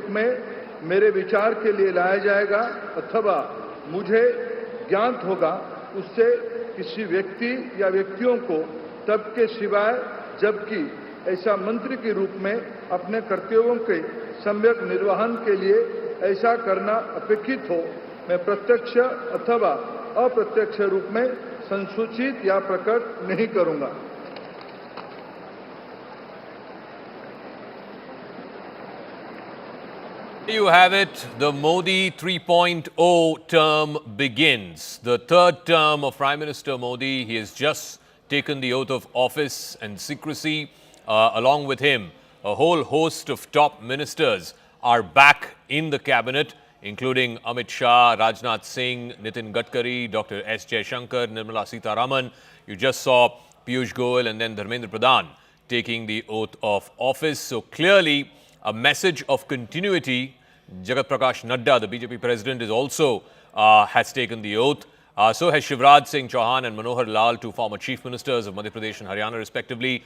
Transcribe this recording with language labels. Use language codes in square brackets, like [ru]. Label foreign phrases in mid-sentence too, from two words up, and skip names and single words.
[hi] में मेरे विचार के लिए लाया जाएगा अथवा मुझे ज्ञात होगा, उससे किसी व्यक्ति या व्यक्तियों को तब के सिवाय, जबकि ऐसा मंत्री के रूप में अपने कर्तव्यों के सम्यक निर्वहन के लिए ऐसा करना अपेक्षित हो, मैं प्रत्यक्ष अथवा अप्रत्यक्ष रूप में संसूचित या प्रकट नहीं करूंगा। [en] You have it. The Modi 3.0 term begins. The third term of Prime Minister Modi. He has just taken the oath of office and secrecy. Along with him, a whole host of top ministers are back in the cabinet, including Amit Shah, Rajnath Singh, Nitin Gadkari, Dr. S. Jaishankar, Nirmala Sitharaman. You just saw Piyush Goyal and then Dharmendra Pradhan taking the oath of office. So clearly a message of continuity. Jagat Prakash Nadda, the BJP president, is also has taken the oath. So has Shivraj Singh Chouhan and Manohar Lal, two former chief ministers of Madhya Pradesh and Haryana respectively.